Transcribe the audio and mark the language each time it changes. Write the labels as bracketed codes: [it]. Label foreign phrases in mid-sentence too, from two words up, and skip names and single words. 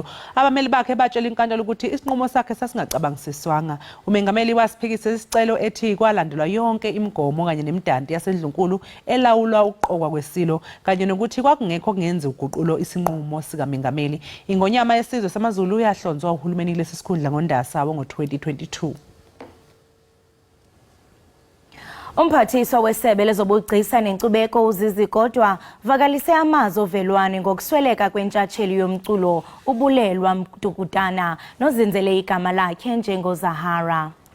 [zu] Abameli bakhe batshela inkantolo ukuthi isinqumo sakhe sasingacabangisiswanga. Umengameli wasiphikisa isicelo ethi kwalandelwa yonke imigomo kanye nemidanti yasendlunkulu elawulwa ukuqokwa kwesilo kanye nokuthi kwakungekho kungenza uguqulo isinqumo sikamengameli. Ingonyama yesizwe samaZulu yahlonzwa uhulumeni kulesi sikhundla ngoNdasa ngo-2022. [xh] Umphathiswa wesebe lezobugcisa nenkcubeko uZizi kodwa vakalise amazwi ovelwane ngokusweleka kwentshatsheli yomculo ubulelwa Mdukutana nozinzele igama lakhe njengoZahara.